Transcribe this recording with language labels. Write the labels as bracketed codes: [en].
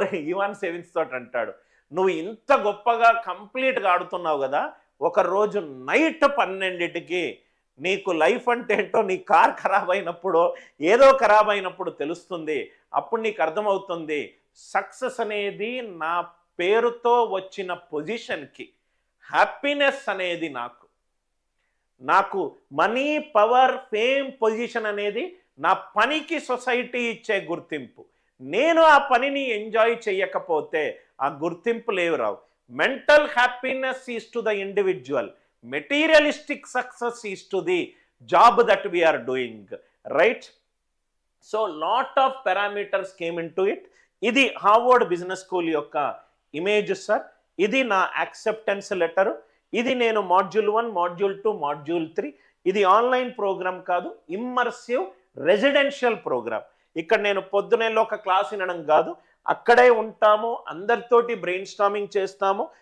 [te] ఇవాన్సేవిచ్ తోటి అంటాడు, నువ్వు ఇంత గొప్పగా కంప్లీట్గా ఆడుతున్నావు కదా, ఒక రోజు నైట్ 12కి నీకు లైఫ్ అంటే ఏంటో నీ కార్ ఖరాబ్ అయినప్పుడు ఏదో ఖరాబ్ అయినప్పుడు తెలుస్తుంది, అప్పుడు నీకు అర్థమవుతుంది సక్సెస్ అనేది నా పేరుతో వచ్చిన పొజిషన్కి, హ్యాపీనెస్ అనేది నాకు మనీ పవర్ ఫేమ్ పొజిషన్ అనేది నా పనికి సొసైటీ ఇచ్చే గుర్తింపు. నేను ఆ పనిని ఎంజాయ్ చేయకపోతే ఆ గుర్తింపు రావు. [en] Mental happiness is to the individual, materialistic success is to the job that we are doing, right? So lot of parameters came into it. [te] ఇది హార్వర్డ్ బిజినెస్ స్కూల్ యొక్క ఇమేజ్ సార్. ఇది నా యాక్సెప్టెన్స్ లెటర్. ఇది నేను module 1, module 2, module 3. ఇది online programme కాదు, immersive residential programme. ఇక్కడ నేను పొద్దునేలో ఒక క్లాస్ వినడం కాదు, అక్కడే ఉంటాము, అందరితోటి బ్రెయిన్ స్టార్మింగ్ చేస్తాము.